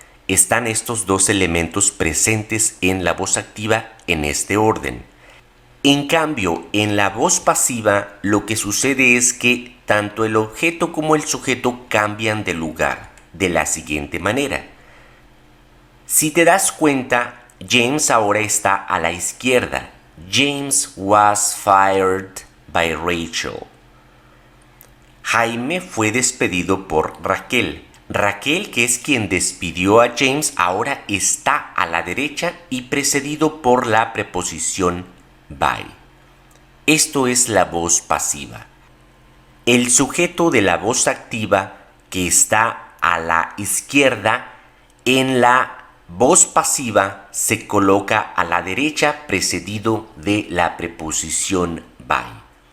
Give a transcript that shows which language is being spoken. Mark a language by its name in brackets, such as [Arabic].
[Spanish] Están estos dos elementos presentes en la voz activa en este orden. En cambio, en la voz pasiva, lo que sucede es que tanto el objeto como el sujeto cambian de lugar de la siguiente manera. Si te das cuenta, James ahora está a la izquierda. [English] James was fired by Rachel. [Spanish] Jaime fue despedido por Raquel. Raquel, que es quien despidió a James, ahora está a la derecha y precedido por la preposición by. Esto es la voz pasiva. El sujeto de la voz activa, que está a la izquierda, en la voz pasiva se coloca a la derecha precedido de la preposición by.